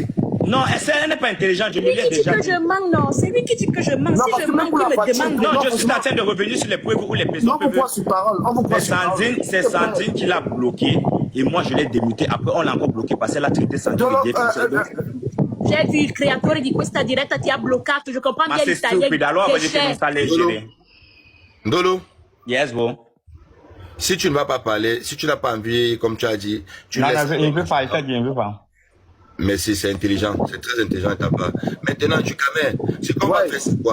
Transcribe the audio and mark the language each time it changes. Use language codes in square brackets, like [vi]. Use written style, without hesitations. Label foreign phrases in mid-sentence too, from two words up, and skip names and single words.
[fr] Non, elle n'est pas intelligente, je Lui lui ai qui dit déjà que dit. je mens, non. C'est lui qui dit que je mens. Non, Si parce je que même mens, pour il la me voiture, demande. Non, non, je suis en train de revenir sur les preuves où les personnes Non, on vous peuvent... voit sur parole. On vous voit sur parole. C'est Sandrine qui l'a bloqué et moi je l'ai démuté. Après, on l'a encore bloqué parce qu'elle a traité Sandrine Dolo, de déficient. J'ai vu [it] il creatore di questa diretta ti ha bloccato. [fr] Je comprends Ma bien c'est l'italien. stupide. Alors, on va dire que Che non, ça allait gérer. Ndolo, [en] Yes, bro. [fr] si tu ne vas pas parler, si tu n'as pas envie, comme tu as dit, tu Non, laisses. non, il veut pas, il fait bien, il veut pas. Mais c'est intelligent, c'est très intelligent de ta part. Maintenant, du Camer, ce qu'on va faire, c'est quoi?